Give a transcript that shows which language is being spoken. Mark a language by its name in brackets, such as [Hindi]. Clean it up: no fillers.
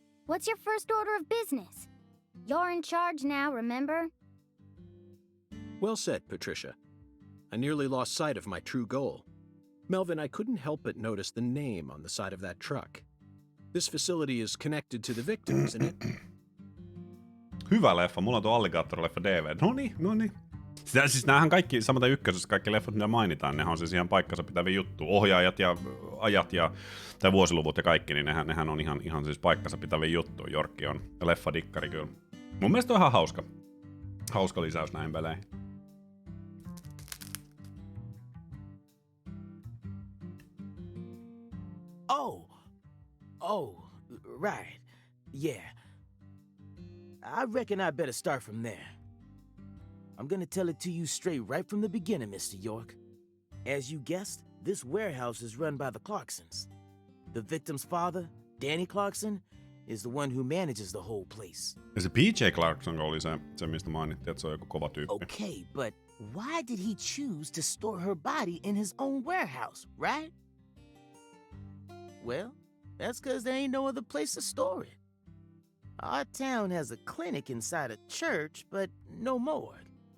[English] What's your first order of business? You're in charge now, remember? Well said, Patricia. I nearly lost sight of my true goal. Melvin, I couldn't help but notice the name on the side of that truck. This facility is connected to the victim, isn't it? [Finnish] Hyvä leffa. Mulla on tuo alligaattorileffa DVD. Noniin. Siis näähän kaikki, samaten ykkösessä kaikki leffat, mitä mainitaan, nehän on siis ihan paikkansa pitäviä juttuja. Ohjaajat ja ajat tai vuosiluvut ja kaikki, niin nehän on ihan siis paikkansa pitäviä juttuja. Jorkki on leffadikkari kyllä. Mun mielestä on ihan hauska lisäys näihin peleihin. [English] Oh, right. Yeah. I reckon I better start from there. I'm gonna tell it to you straight right from the beginning, Mr. York. As you guessed, this warehouse is run by the Clarksons. The victim's father, Danny Clarkson, is the one who manages the whole place. [Finnish] Ja se PJ Clarkson oli se mistä mainittiin, että se on joku kova tyyppi. [English] Okay, but why did he choose to store her body in his own warehouse, right? Well, that's because there ain't no other place to store it. Our town has a clinic inside a church, but no morgue.